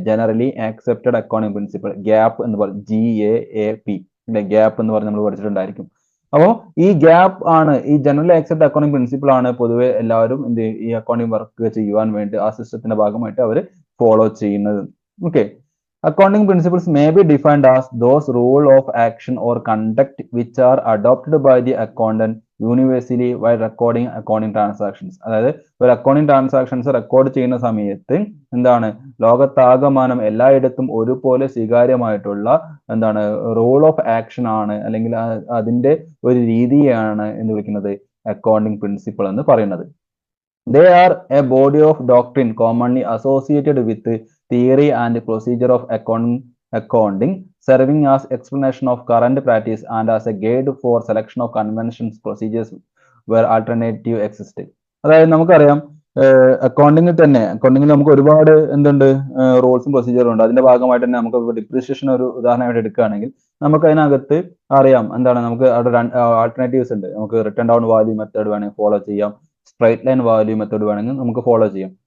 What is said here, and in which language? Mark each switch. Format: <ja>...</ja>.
<ml>Generally accepted accounting principle, gap എന്ന് പറയും, GAAP, അല്ലെ? ഗ്യാപ്പ് എന്ന് പറഞ്ഞ് നമ്മൾ പഠിച്ചിട്ടുണ്ടായിരിക്കും. അപ്പോൾ ഈ ഗ്യാപ്പ് ആണ്, ഈ ജനറലി ആക്സെപ്റ്റ് അക്കൗണ്ടിങ് പ്രിൻസിപ്പിൾ ആണ് പൊതുവെ എല്ലാവരും ഈ അക്കൗണ്ടിങ് വർക്ക് ചെയ്യുവാൻ വേണ്ടി ആ സിസ്റ്റത്തിന്റെ ഭാഗമായിട്ട് അവർ ഫോളോ ചെയ്യുന്നത്.</ml> <en>Okay, accounting principles may be defined as those rule of action or conduct which are adopted by the accountant universally while recording accounting transactions.</en> <ml>അതായത് ഒരു അക്കൗണ്ടിങ് ട്രാൻസാക്ഷൻസ് റെക്കോർഡ് ചെയ്യുന്ന സമയത്ത് എന്താണ് ലോകത്താകമാനം എല്ലായിടത്തും ഒരുപോലെ സ്വീകാര്യമായിട്ടുള്ള റൂൾ ഓഫ് ആക്ഷൻ ആണ്, അല്ലെങ്കിൽ അതിന്റെ ഒരു രീതിയാണ് എന്ന് വിളിക്കുന്നത് അക്കൗണ്ടിങ് പ്രിൻസിപ്പിൾ എന്ന് പറയുന്നത്.</ml> <en>They are a body of doctrine commonly associated with theory and procedure of accounting, serving as explanation of current practice and as a guide for selection of conventions, procedures where alternative exist.</en> <ml>അതായത് നമുക്കറിയാം അക്കൗണ്ടിങ്ങിൽ നമുക്ക് ഒരുപാട് റൂൾസും പ്രൊസീജിയറും ഉണ്ട്. അതിന്റെ ഭാഗമായിട്ട് തന്നെ നമുക്ക് depreciation ഒരു ഉദാഹരണമായിട്ട് എടുക്കുകയാണെങ്കിൽ നമുക്ക് അതിനകത്ത് അറിയാം നമുക്ക് അവിടെ ആൾട്ടർനേറ്റീവ്സ് ഉണ്ട്. നമുക്ക് റിട്ടേൺ ഡൗൺ വാല്യൂ മെത്തേഡ് വേണമെങ്കിൽ ഫോളോ ചെയ്യാം, സ്ട്രൈറ്റ് ലൈൻ വാല്യൂ മെത്തേഡ് വേണമെങ്കിൽ നമുക്ക് ഫോളോ ചെയ്യാം.</ml>